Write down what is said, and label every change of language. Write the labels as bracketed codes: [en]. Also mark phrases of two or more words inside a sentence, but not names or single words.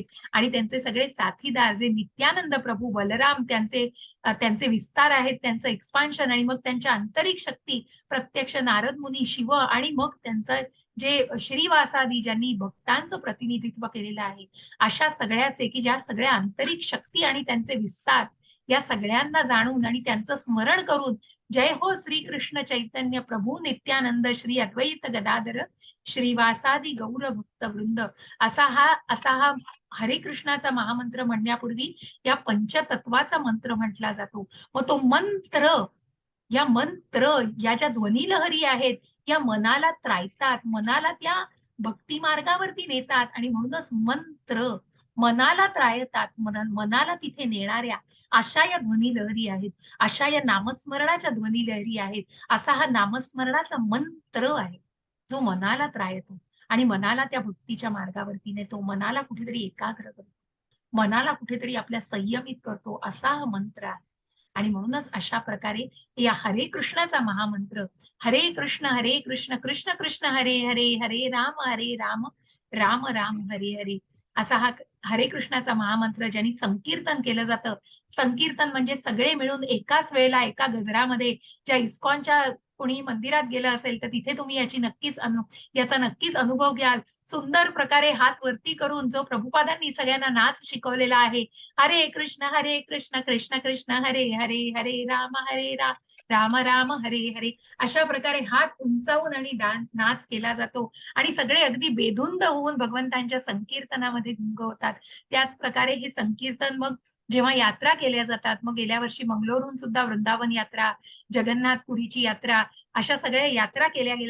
[mr] आणि त्यांचे सगळे साथीदार जे नित्यानंद प्रभू, बलराम, त्यांचे विस्तार आहेत, त्यांचं एक्सपान्शन, आणि मग त्यांच्या आंतरिक शक्ती प्रत्यक्ष नारद मुनी, शिव, आणि मग त्यांचं जे श्रीवासादी ज्यांनी भक्तांचं प्रतिनिधित्व केलेलं आहे, अशा सगळ्याचे, की ज्या सगळ्या आंतरिक शक्ती आणि त्यांचे विस्तार या सगळ्यांना जाणून आणि त्यांचं स्मरण करून, [sa] जय हो श्री कृष्ण चैतन्य प्रभू नित्यानंद श्री अद्वैत गदाधर श्रीवासादी गौर भक्त वृंद, [mr] असा हा हरे कृष्णाचा महामंत्र म्हणण्यापूर्वी या पंचतत्वाचा मंत्र म्हटला जातो. मग तो मंत्र, या ज्या ध्वनी लहरी आहेत, या मनाला त्रायतात, मनाला त्या भक्ती मार्गावरती नेतात. आणि म्हणूनच मंत्र मनाला त्रायतात, मनाला तिथे नेणाऱ्या अशा या ध्वनी लहरी आहेत, अशा या नामस्मरणाच्या ध्वनी लहरी आहेत. असा हा नामस्मरणाचा मंत्र आहे, जो मनाला त्रायतो आणि मनाला त्या भक्तीच्या मार्गावरती नेतो, मनाला कुठेतरी एकाग्र करतो. मनाला कुठेतरी आपल्या संयमित करतो असा हा मंत्र आहे. आणि म्हणूनच अशा प्रकारे या हरे कृष्णाचा महामंत्र, हरे कृष्ण कृष्ण कृष्ण हरे हरे, हरे राम राम राम हरे हरे, असा हा हरे कृष्णाचा महामंत्र ज्यांनी संकीर्तन केलं जातं. संकीर्तन म्हणजे सगळे मिळून एकाच वेळेला एका गजरामध्ये, ज्या इस्कॉनच्या कोणी मंदिरात गेलं असेल तर तिथे तुम्ही याचा नक्कीच अनुभव घ्याल. सुंदर प्रकारे हात वरती करून जो प्रभुपादांनी सगळ्यांना नाच शिकवलेला आहे, हरे कृष्ण कृष्ण कृष्ण हरे हरे, हरे राम राम राम हरे हरे, अशा प्रकारे हात उंचावून आणि नाच केला जातो आणि सगळे अगदी बेधुंद होऊन भगवंतांच्या संकीर्तनामध्ये गुंग होतात. त्याच प्रकारे हे संकीर्तन मग जेव्हा यात्रा केल्या जातात, मग गेल्या वर्षी मंगलोरहून सुद्धा वृंदावन यात्रा, जगन्नाथपुरीची यात्रा, अशा सगळ्या यात्रा केल्या गेल्या.